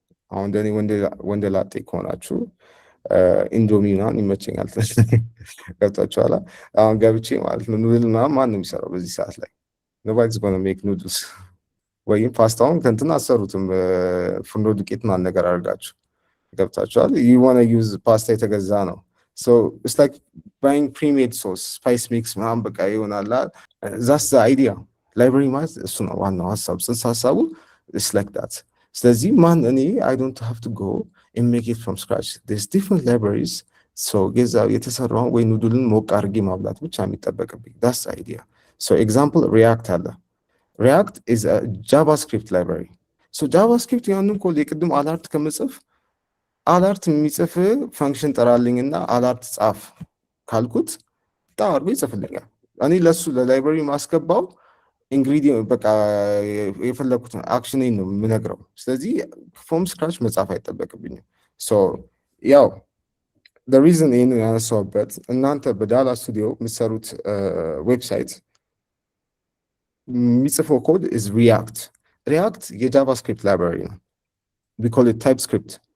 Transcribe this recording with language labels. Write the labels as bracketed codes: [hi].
[am] አሁን እንደኔ ወንደ ላጤ ከሆናችሁ ኢንዶሚ ምናምን ይመቸኛል። ገብታችኋል? አሁን ገብቼ ማለት ነው ኑድል ምናምን ማን ነው የሚሰራው በዚህ ሰዓት ላይ? [en] nobody's gonna make noodles [am] ወይም ፓስታውን ከእንትን አሰሩትም ፍርኖ ዱቄት ምናምን ነገር አድርጋችሁ ገብታችኋል? [en] you wanna use ፓስታ [am] የተገዛ ነው። [en] so it's like buying pre-made sauce, spice mix [am] ምናምን በቃ ይሆናል። [en] that's the idea. [am] library ማለት እሱ ነው ዋናው ሀሳብ፣ ጽንሰ ሀሳቡ [en] it's like that. [am] ስለዚህ ማን እኔ [en] I don't have to go and make it from scratch. There's different libraries. [am] so ገዛ የተሰራው ወይ ኑድልን ሞቅ አድርጌ ማብላት ብቻ የሚጠበቅብኝ [en] that's the idea. so example react አለ። react is a javascript library. [am] so javascript ያንን ኮድ የቅድም አላርት ከመጽፍ አላርት የሚጽፍ ፈንክሽን ጠራልኝና አላርት ጻፍ ካልኩት ታርጎ ይጽፍልኛል። እኔ ለሱ ለላይብራሪ ማስገባው ኢንግሪዲየንት በቃ የፈለኩት አክሽን ነው የምነግረው። ስለዚህ ፍሮም ስክራች መጻፍ አይጠበቅብኝም። ሶ ያው [en] the reason [am] ይሄን ያነሳሁበት እናንተ በዳላ ስቱዲዮ የምትሰሩት ዌብሳይት የሚጽፈው ኮድ is react የጃቫስክሪፕት ላይብራሪ ነው። [en] we call it TypeScript.